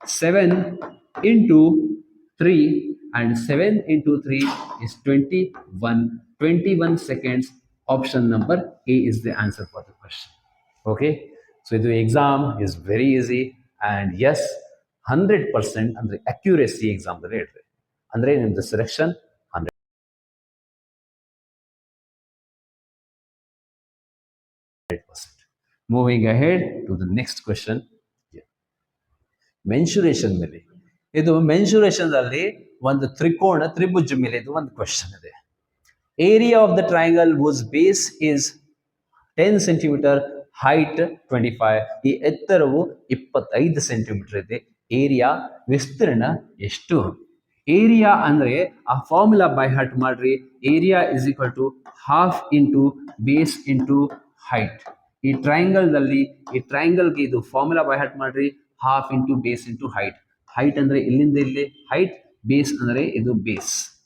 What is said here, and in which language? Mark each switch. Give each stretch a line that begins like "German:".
English: 7 into 3 and 7 into 3 is 21 seconds option number A is the answer for the question okay so the exam is very easy and yes 100% andre accuracy exam da
Kannada: ಹೇಳ್ರಿ ಅಂದ್ರೆ ನಿಮ್ಮದು selection 100%.
English: Moving ahead to the next question.
Kannada: Mensuration ಮೇಲೆ ಇದು mensuration ಅಲ್ಲಿ ಒಂದು ತ್ರಿಕೋಣ ತ್ರಿಭುಜ ಮೇಲೆ ಇದು ಒಂದು ಕ್ವಶನ್ ಇದೆ
English: area of the triangle whose base is
Kannada: 10 centimetre height 25 ಈ ಎತ್ತರವು 25 ಸೆಂಟಿಮೀಟರ್ ಇದೆ ಏರಿಯಾ ವಿಸ್ತೀರ್ಣ ಎಷ್ಟು ಏರಿಯಾ ಅಂದ್ರೆ ಆ ಫಾರ್ಮುಲಾ ಬೈ ಹಾರ್ಟ್ ಮಾಡ್ರಿ
English: area is equal to half into base into height
Kannada: ಈ ಟ್ರಯಾಂಗಲ್ ನಲ್ಲಿ ಈ ಟ್ರಯಾಂಗಲ್ಗೆ ಇದು ಫಾರ್ಮುಲಾ ಬೈ ಹಾರ್ಟ್ ಮಾಡ್ರಿ half into base into height height ಅಂದ್ರೆ ಇಲ್ಲಿಂದ ಇಲ್ಲಿ ಹೈಟ್ ಬೇಸ್ ಅಂದ್ರೆ ಇದು ಬೇಸ್